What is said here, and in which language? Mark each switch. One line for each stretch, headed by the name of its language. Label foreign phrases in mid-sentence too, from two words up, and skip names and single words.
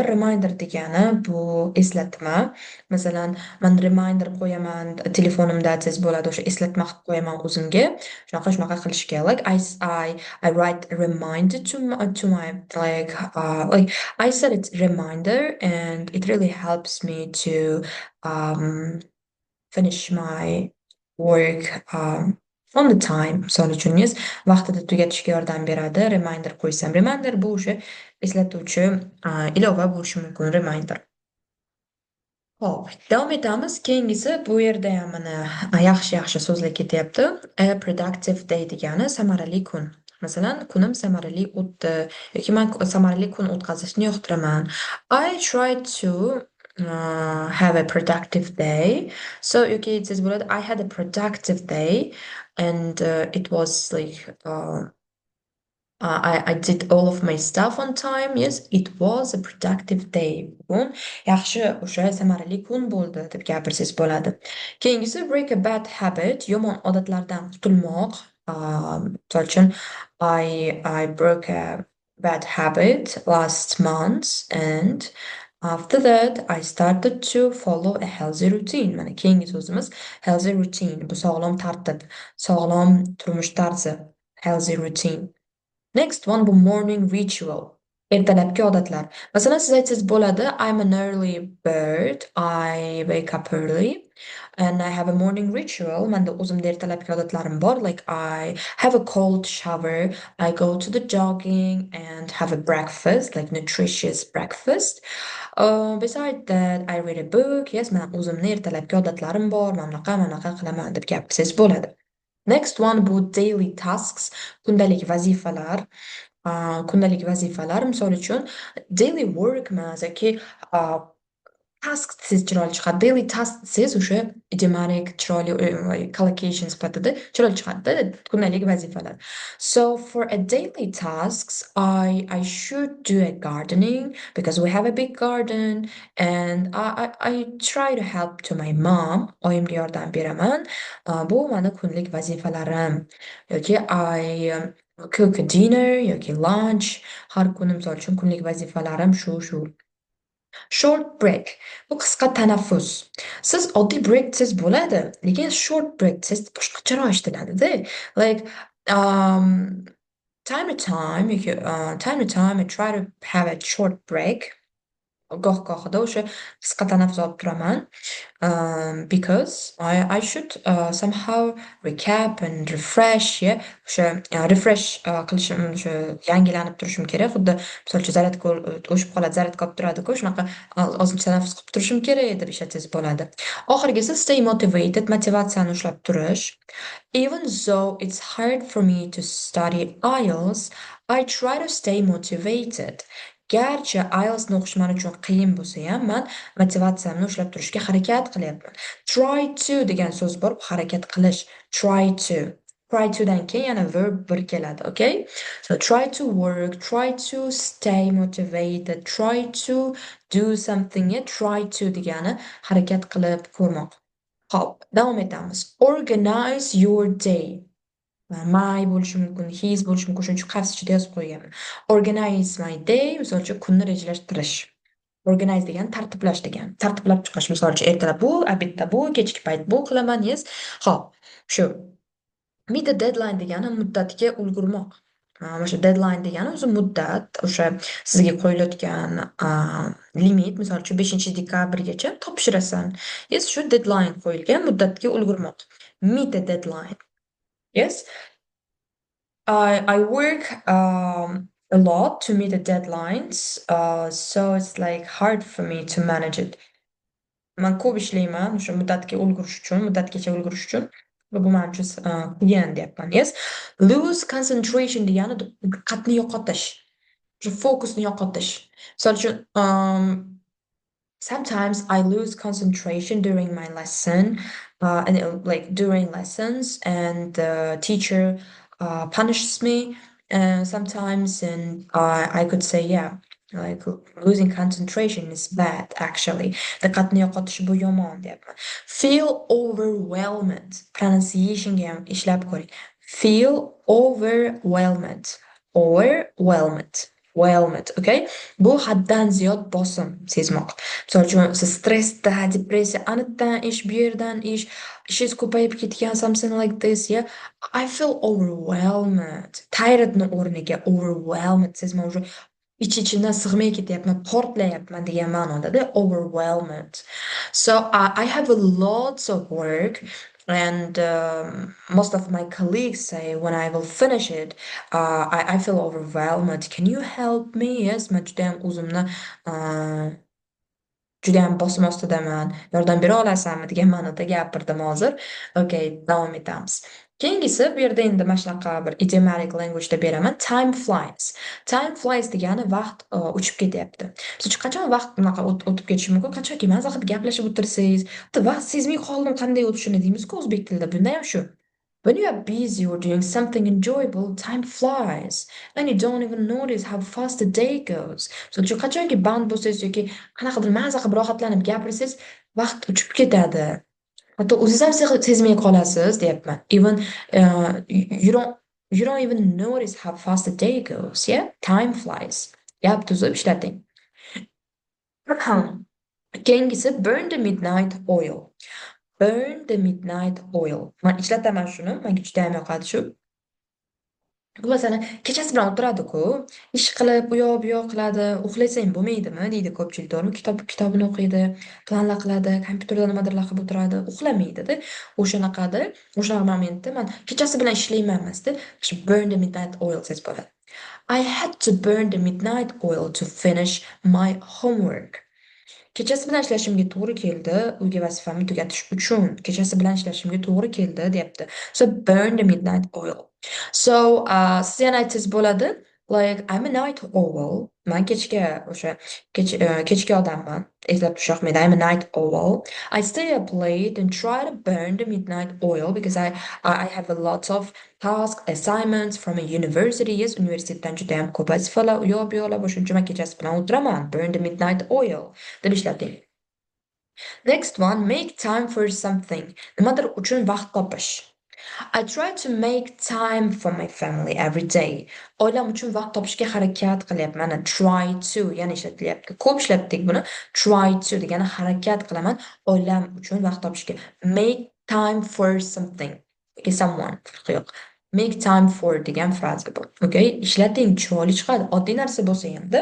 Uzbek: Reminder degani bu eslatma. Masalan, man reminder qo'yaman telefonimda tez bo'ladi, o'sha eslatma qilib qo'yaman o'zimga. Shunaqa qilishga.
English: Like I write a reminder to my I set it reminder and it really helps me to um finish my work on the time.
Uzbek: Misol uchun vaqtida tugatishga yordam beradi. Reminder qo'ysam. Reminder bu o'sha eslatuvchi ilova bo'lishi mumkin. Reminder. Hop, davom etamiz. Keyingisi bu yerda ham mana yaxshi so'zlar ketyapti.
English: A productive day
Uzbek: degani samarali kun. Masalan, kunim samarali o'tdi yoki men samarali kun o'tkazishni yoqtiraman.
English: I try to have a productive day. So
Uzbek: yoki siz bo'ladi
English: I had a productive day and it was like I did all of my stuff on time. Yes, it was a productive day.
Uzbek: Bugun yaxshi o'sha samarali kun bo'ldi deb gapirsangiz bo'ladi.
English: Keyingisi break a bad habit,
Uzbek: yomon odatlardan qutulmoq. Misol uchun
English: I broke a bad habit last month and after that I started to follow a healthy routine.
Uzbek: Mana keyingi so'zimiz
English: healthy routine.
Uzbek: Bu sog'lom tartib, sog'lom turmush tarzi,
English: healthy routine. Next one bu morning ritual.
Uzbek: Ertalabki odatlar. Masalan, siz aytsangiz bo'ladi,
English: I'm an early bird, I wake up early and I have a morning ritual.
Uzbek: Menda o'zimda ertalabki odatlarim bor.
English: Like I have a cold shower, I go to the jogging and have a breakfast, like nutritious breakfast. Besides that, I read a book. Yes,
Uzbek: men o'zimni ertalabki odatlarim bor. Mana qilaman deb gapirsangiz bo'ladi.
English: Next one bu daily tasks,
Uzbek: kundalik vazifalar. Kundalik vazifalar, misol uchun
English: daily work
Uzbek: emas yoki task desangiz chiroyli chiqadi.
English: Daily task
Uzbek: desangiz o'sha idiomatic chiroyli collocation sifatida chiroyli chiqadi. Kundalik vazifalar.
English: So for a daily tasks, I should do a gardening because we have a big garden and I try to help to my mom.
Uzbek: Oyimga yordam beraman. Bu mani kunlik vazifalarim.
English: Yoki I cook a dinner yoki lunch.
Uzbek: Har kuni misol uchun kunlik vazifalarim shu.
English: Short break.
Uzbek: Bu qisqa tanaffus. Siz oddiy break desangiz bo'ladi, lekin
English: short break
Uzbek: desangiz boshqacharoq eshitiladi-da.
English: Like time to time, time to time I try to have a short break.
Uzbek: Goh-gohida o'sha qisqa tanaffus olib turaman.
English: Because I should somehow recap and refresh, yeah.
Uzbek: O'sha refresh qilishim, o'sha yangilanib turishim kerak. Xuddi misol uchun zaryadka o'shib qoladi, zaryadka olib turadi-ku, shunaqa ozmuncha tanaffus qilib turishim kerak deb ishlatsangiz bo'ladi.
English: Oxirgisi stay motivated,
Uzbek: motivatsiyani ushlab turish.
English: Even though it's hard for me to study IELTS, I try to stay motivated.
Uzbek: Garchi IELTSni o'qish men uchun qiyin bo'lsa ham, men motivatsiyamni ushlab turishga harakat qilyapman.
English: Try to
Uzbek: degan so'z bor, bu harakat qilish.
English: Try to. Try to
Uzbek: dan keyin yana verb bir keladi,
English: okay? So try to work, try to stay motivated, try to do something. Try to
Uzbek: degani harakat qilib ko'rmoq. Hop, davom etamiz.
English: Organize your day.
Uzbek: My bo'lishi mumkin, his bo'lishi mumkin, shuning uchun qarshi ichida yozib qo'yganman.
English: Organize my day,
Uzbek: misol uchun kunni rejalashtirish. Organize degani tartiblash degani. Tartiblab chiqish, misol uchun ertalab bu, obedda bu, kechki payt bu qilaman, yes. Xo'p, shu.
English: Meet the deadline
Uzbek: degani muddatga ulgurmoq. O'sha deadline degani o'zi muddat, o'sha sizga qo'yilayotgan limit, misol uchun 5-dekabrgacha topshirasan. Yes, shu deadline qo'yilgan muddatga ulgurmoq.
English: Meet the deadline. Yes. I work a lot to meet the deadlines, so it's like hard for me to manage it.
Uzbek: Man ko'p ishlayman o'sha muddatgacha ulgurish uchun va bu men uchun qiyin deyapman. Yes.
English: Lose concentration
Uzbek: degani diqqatni yo'qotish. O'sha fokusni yo'qotish. Misol uchun
English: sometimes I lose concentration during my lesson, and like during lessons, and the teacher punishes me. Sometimes, and I could say, yeah, like losing concentration is bad, actually.
Uzbek: Diqqatni yo'qotish bu yomon deyapman.
English: Feel overwhelmed.
Uzbek: Pronunciationga ham ishlab ko'ring.
English: Feel overwhelmed. Overwhelmed. Whelmed, okay?
Uzbek: Bu haddan ziyod bosim sezmoq. Misol uchun, siz stressda, depressiya, aniqdan ish, bu yerdan ish, ishingiz ko'payib ketgan,
English: something like this, yeah. I feel overwhelmed.
Uzbek: Tiredni o'rniga overwhelmed sezma уже ich-ichimdan sig'may ketyapman, portlayapman degan ma'nodada overwhelmed.
English: So I have a lot of work, and most of my colleagues say when I will finish it, I feel overwhelmed. Can you help me?
Uzbek: Yes, man judayam o'zimni uh, judayam bosim ostidaman, yordam bera olasanmi degan ma'noda gapirdim hozir. Okey, davom etamiz. Keyingisi bu yerda endi mana shunaqa bir
English: idiomatic languageda
Uzbek: beraman.
English: Time flies. Time flies
Uzbek: degani vaqt uchib ketyapti. Misol uchun qachon vaqt bunaqa o'tib ketishi mumkin? Qachonki maza qilib gaplashib o'tirsangiz, vaqt sezmay qoldim qanday o'tishini deymiz-ku o'zbek tilida. Bunda ham shu.
English: When you are busy or doing something enjoyable, time flies, and you don't even notice how fast the day goes. So,
Uzbek: qachonki band bo'lsangiz yoki qanaqadir maza qilib rohatlanib gapirsangiz, vaqt uchib ketadi. Hatto o'zingiz ham sezmay qolasiz, deyapman.
English: Even you don't even notice how fast the day goes, yeah? Time flies.
Uzbek: Gap tuzib ishlating.
English: Keyingisi burn the midnight oil. Burn the midnight oil.
Uzbek: Men ishlataman shuni, menga juda ham yoqadi shu. Bu masalan, kechasi bilan o'tiradi-ku, ish qilib, u yoq bu yoq qiladi, uxlasang bo'lmaydimi deydi ko'pchilik, to'g'rimi? Kitobini o'qiydi, planlar qiladi, kompyuterda nimadirlar qilib o'tiradi, uxlamaydida. O'shanaqada, o'sha momentda men kechasi bilan ishlayman emasda, shu
English: burn the midnight oil
Uzbek: deb bo'ladi.
English: I had to burn the midnight oil to finish my homework.
Uzbek: Kechasi bilan ishlashimga to'g'ri keldi, uyga vazifamni tugatish uchun kechasi bilan ishlashimga to'g'ri keldi, deyapti.
English: So burn the midnight oil.
Uzbek: So siz yana aytsangiz bo'ladi,
English: like I'm a night owl.
Uzbek: Men kechga o'sha kechki odamman. Eslab turish yoqmaydi.
English: I'm a night owl. I stay up late and try to burn the midnight oil because I have a lot of tasks, assignments from a university. Yes,
Uzbek: universitetdan juda ham ko'p vazifalar, u yoq bu yoqlar, shuning uchun men kechasi bilan o'tiraman.
English: Burn the midnight oil
Uzbek: deb ishlating.
English: Next one, make time for something.
Uzbek: Nimadir uchun vaqt topish.
English: I try to make time for my family every day.
Uzbek: Oilam uchun vaqt topishga harakat qilyapman.
English: Try to,
Uzbek: ya'ni ishlatilyapti. Ko'p ishlatdik buni.
English: Try to
Uzbek: degani harakat qilaman oilam uchun vaqt topishga.
English: Make time for something. Okay, someone.
Uzbek: Farqi yo'q.
English: Make time for
Uzbek: degan fraza bu. Okay, ishlating, chiroyli chiqadi. Oddiy narsa bo'lsa hamda.